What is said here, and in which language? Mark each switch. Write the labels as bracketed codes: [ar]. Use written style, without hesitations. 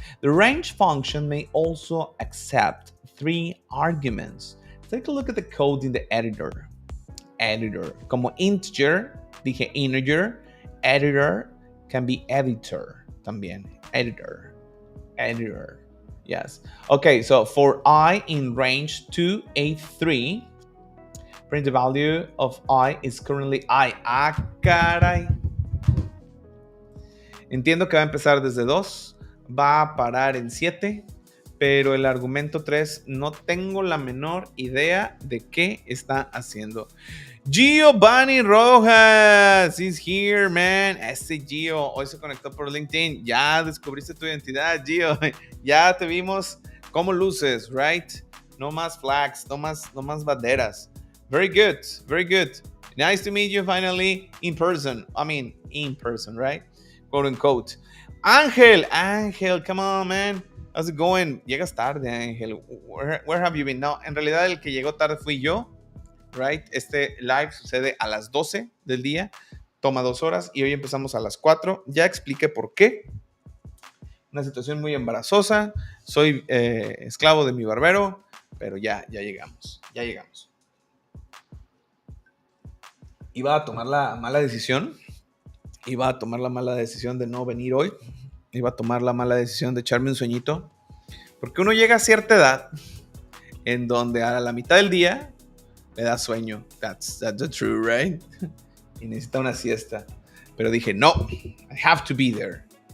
[en] The range function may also accept 3 arguments. Take a look at the code in the editor. [es] Como integer, dije integer. [en] Editor can be editor también. Editor. Yes. Okay, so for I in range 283, print the value of I is currently I. [es] Caray. Entiendo que va a empezar desde 2, va a parar en 7, pero el argumento 3 no tengo la menor idea de qué está haciendo. [en] Giovanni Rojas is here, man. [es] Ese Gio hoy se conectó por LinkedIn. Ya descubriste tu identidad, Gio. Ya te vimos cómo luces, right? No más flags, no más banderas. [en] Very good, very good. Nice to meet you finally in person. I mean, in person, right? Quote unquote. Ángel, come on, man. How's it going? [es] Llegas tarde, Ángel. [en] Where have you been? [es] No, en realidad el que llegó tarde fui yo. Right? Este live sucede a las 12 del día, toma 2 horas y hoy empezamos a las 4. Ya expliqué por qué. Una situación muy embarazosa. Soy esclavo de mi barbero, pero ya llegamos. Iba a tomar la mala decisión. De no venir hoy. Iba a tomar la mala decisión de echarme un sueñito. Porque uno llega a cierta edad en donde a la mitad del día le da sueño. [en] That's the truth, right? [es] Y necesita una siesta. Pero dije, no, [en] I have to be there.